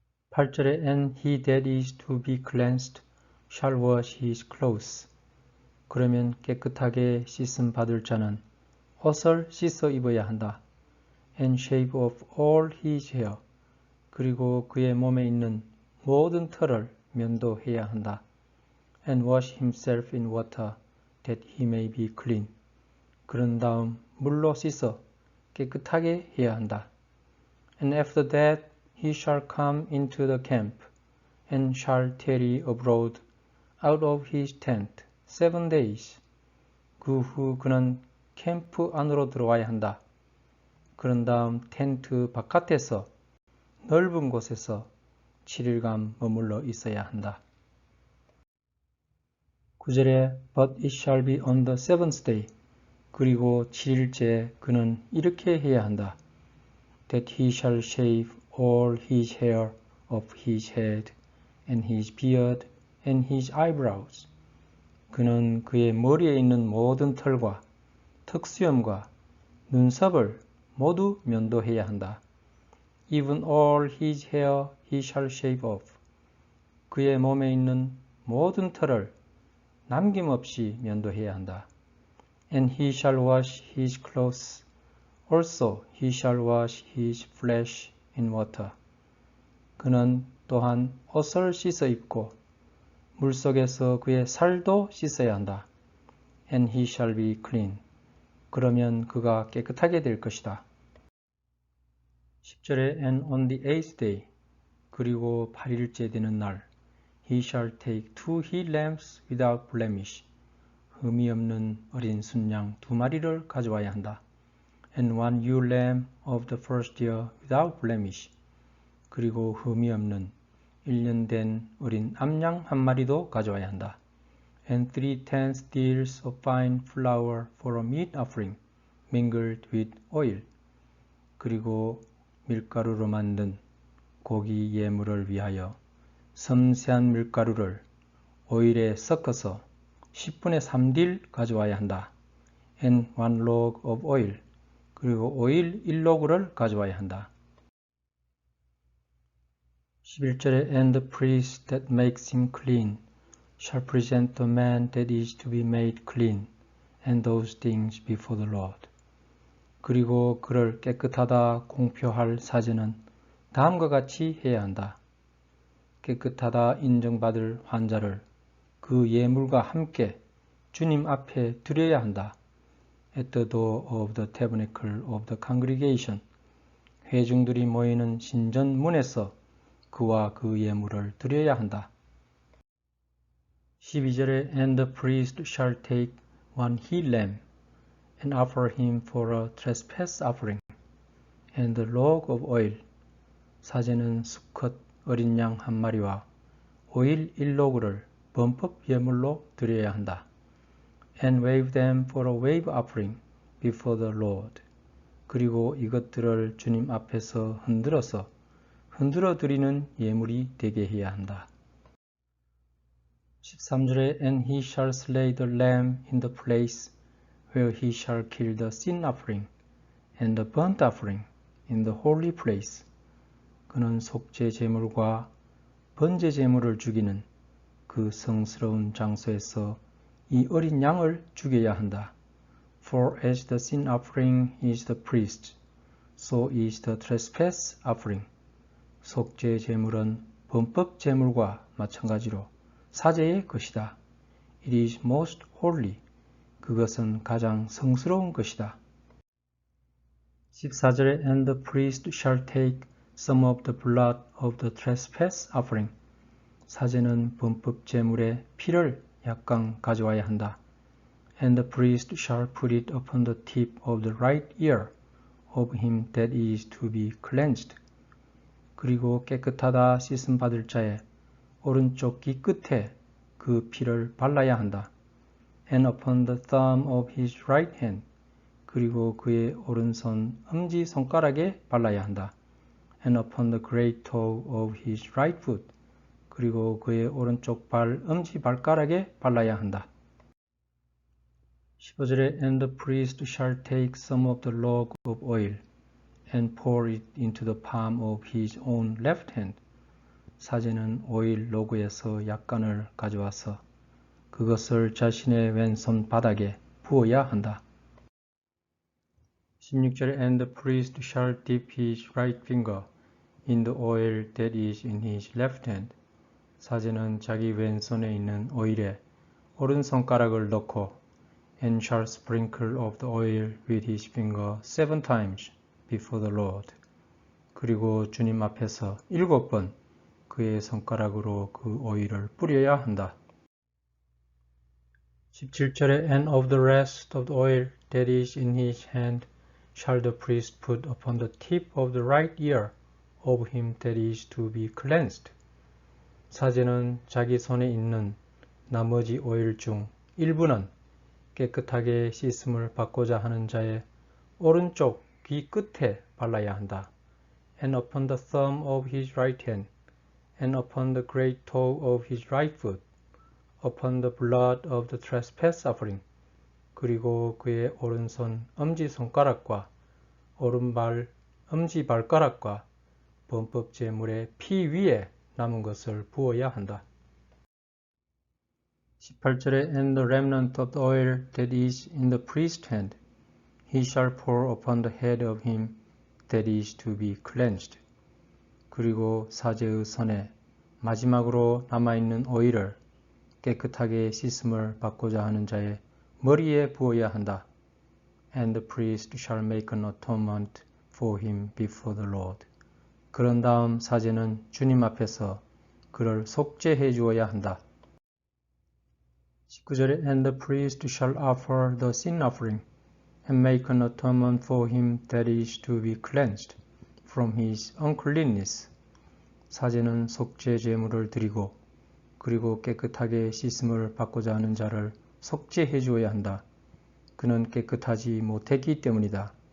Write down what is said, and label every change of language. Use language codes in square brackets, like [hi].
[en] 8절에 And he that is to be cleansed shall wash his clothes. [ko] 그러면 깨끗하게 씻음 받을 자는 옷을 씻어 입어야 한다. [en] And shave off all his hair. [ko] 그리고 그의 몸에 있는 모든 털을 면도해야 한다. [en] And wash himself in water that he may be clean. [ko] 그런 다음 물로 씻어 깨끗하게 해야 한다. [en] And after that he shall come into the camp and shall tarry abroad out of his tent 7 days. [ko] 그 후 그는 캠프 안으로 들어와야 한다. 그런 다음 텐트 바깥에서 넓은 곳에서 7일간 머물러 있어야 한다. [en] 9절에 But it shall be on the 7th day. [ko] 그리고 7일째 그는 이렇게 해야 한다. [en] That he shall shave all his hair of his head and his beard and his eyebrows. [ko] 그는 그의 머리에 있는 모든 털과 턱수염과 눈썹을 모두 면도해야 한다. [en] Even all his hair he shall shave off. [ko] 그의 몸에 있는 모든 털을 남김없이 면도해야 한다. [en] And he shall wash his clothes. Also he shall wash his flesh in water. [ko] 그는 또한 옷을 씻어 입고 물속에서 그의 살도 씻어야 한다. [en] And he shall be clean. [ko] 그러면 그가 깨끗하게 될 것이다. [en] 10절에 And on the 8th day. [ko] 그리고 8일째 되는 날 [en] He shall take 2 he-lambs without blemish. [ko] 흠이 없는 어린 순양 2마리를 가져와야 한다. [en] and one ewe lamb of the first year without blemish. [ko] 그리고 흠이 없는 1년 된 어린 암양 한 마리도 가져와야 한다. [en] And 3/10 deals of fine flour for a meat offering, mingled with oil. [ko] 그리고 밀가루로 만든 고기 예물을 위하여 섬세한 밀가루를 오일에 섞어서 10분의 3딜 가져와야 한다. [en] And 1 log of oil. [ko] 그리고 오일 1로그를 가져와야 한다. [en] 11절에 And the priest that makes him clean shall present the man that is to be made clean, and those things before the Lord. [ko] 그리고 그를 깨끗하다 공표할 사제는 다음과 같이 해야 한다. 깨끗하다 인정받을 환자를 그 예물과 함께 주님 앞에 드려야 한다. [en] At the door of the tabernacle of the congregation. [ko] 회중들이 모이는 신전문에서 그와 그 예물을 드려야 한다. [en] 12절에 And the priest shall take one he lamb and offer him for a trespass offering, and the log of oil. [ko] 사제는 수컷 어린 양 한 마리와 오일 1로그를 범법 예물로 드려야 한다. [en] And wave them for a wave offering before the Lord. [ko] 그리고 이것들을 주님 앞에서 흔들어 드리는 예물이 되게 해야 한다. [en] 13절에 And he shall slay the lamb in the place where he shall kill the sin offering and the burnt offering in the holy place. [ko] 그는 속죄 제물과 번제 제물을 죽이는 그 성스러운 장소에서 이 어린 양을 죽여야 한다. [en] For as the sin offering is the priest, so is the trespass offering. [ko] 속죄 제물은 범법 제물과 마찬가지로 사제의 것이다. [en] It is most holy. [ko] 그것은 가장 성스러운 것이다. [en] 14절에 And the priest shall take some of the blood of the trespass offering. [ko] 사제는 범법 제물의 피를 약간 가져와야 한다. [en] And the priest shall put it upon the tip of the right ear of him that is to be cleansed. [ko] 그리고 깨끗하다 씻음 받을 자의 오른쪽 귀 끝에 그 피를 발라야 한다. [en] And upon the thumb of his right hand. [ko] 그리고 그의 오른손 엄지 손가락에 발라야 한다. [en] And upon the great toe of his right foot. [ko] 그리고 그의 오른쪽 발 엄지 발가락에 발라야 한다. [en] 15절에 And the priest shall take some of the log of oil and pour it into the palm of his own left hand. [ko] 사제는 오일 로그에서 약간을 가져와서 그것을 자신의 왼손 바닥에 부어야 한다. [en] 16절에 And the priest shall dip his right finger in the oil that is in his left hand. [ko] 사제는 자기 왼손에 있는 오일에 오른손가락을 넣고 [en] and shall sprinkle of the oil with his finger 7 times before the Lord. [ko] 그리고 주님 앞에서 7번 그의 손가락으로 그 오일을 뿌려야 한다. [en] 17절에 And of the rest of the oil that is in his hand shall the priest put upon the tip of the right ear of him that is to be cleansed. [ko] 사제는 자기 손에 있는 나머지 오일 중 일부는 깨끗하게 씻음을 받고자 하는 자의 오른쪽 귀 끝에 발라야 한다. [en] And upon the thumb of his right hand, and upon the great toe of his right foot, upon the blood of the trespass offering. [ko] 그리고 그의 오른손 엄지 손가락과 오른발 엄지 발가락과 범법 제물의 피 위에 남은 것을 부어야 한다. [en] 18절에 And the remnant of the oil that is in the priest's hand, he shall pour upon the head of him that is to be cleansed. [ko] 그리고 사제의 손에 마지막으로 남아있는 오일을 깨끗하게 씻음을 받고자 하는 자의 머리에 부어야 한다. [en] And the priest shall make an atonement for him before the Lord. [ko] 그런 다음 사제는 주님 앞에서 그를 속죄해 주어야 한다. [en] 19절에 And the priest shall offer the sin offering and make an atonement for him that is to be cleansed from his uncleanness. [ko] 사제는 속죄 제물을 드리고 그리고 깨끗하게 씻음을 받고자 하는 자를 속죄해 주어야 한다. 그는 깨끗하지 못했기 때문이다.